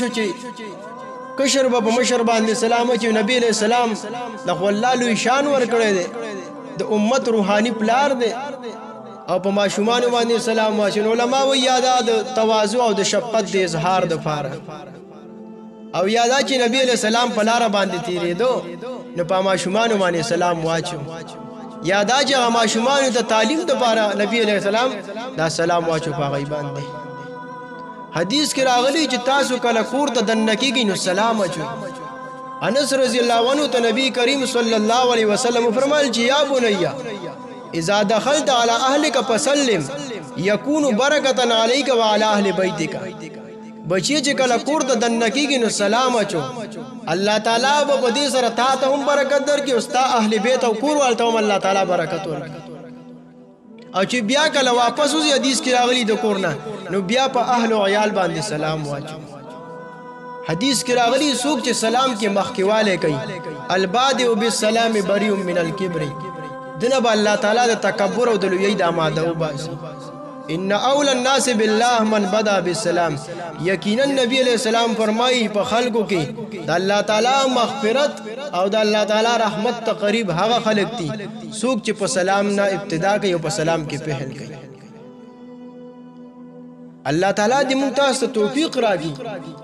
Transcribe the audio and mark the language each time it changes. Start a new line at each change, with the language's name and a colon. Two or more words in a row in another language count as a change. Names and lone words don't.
Pashto: شو چې کشر به مشر باندې سلام چې نبی
Arabic: علیہ السلام
Pashto: د الله لوی شان ور کړی دی د امت روحانی پلار دی او په ماشومان باندې سلام واچو علماء و یاده د تواضع او د شفقت د اظهار د فاره او یاده چې نبی
Arabic: علیہ السلام
Pashto: په لار باندې تیرېدو نو په ماشومان باندې سلام واچو یاده چې ماشومان ته تعلیم د فاره نبی علیہ السلام دا سلام واچو په غیب باندې حدیث کې راغلی چې تاسو کله کور ته دنه کېږئ نو سلام اچوئ انس
Arabic: رضی الله عنه
Pashto: ته نبی کریم
Arabic: صلی الله علیه وسلم
Pashto: فرمایل چې
Arabic: یا بنیا اذا دخلت على اهلك فسلم يكون برکتا عليك وعلى اهل بيتك
Pashto: بچی چې کله کور ته دنه کېږي نو سلام اچو الله تعالی به دې سره تا ته هم برکت درکړي او ستا اهل بیت او کور والته هم الله تعالی برکت ورکړي او چې بیا کله واپس وځي حدیث کې راغلی د کورنا نو بیا په اهل او عیال باندې سلام واچو حدیث کې راغلی څوک چې سلام کې مخکیواله کوي
Arabic: البادئ بالسلام بریء من الكبر
Pashto: دنه به الله تعالی د تکبر او د لوی د اماده او باسي
Arabic: ان اول الناس بالله من بدا بالسلام
Pashto: یقینا نبی
Arabic: علیہ السلام
Pashto: فرمایي په خلقو کې د الله تعالی مغفرت او د الله تعالی رحمت ته قریب هغه خلق دي څوک چې په سلام نه ابتدا کوي او په سلام کې پهل کوي الله تعالی دې موږ ته توفیق راکړي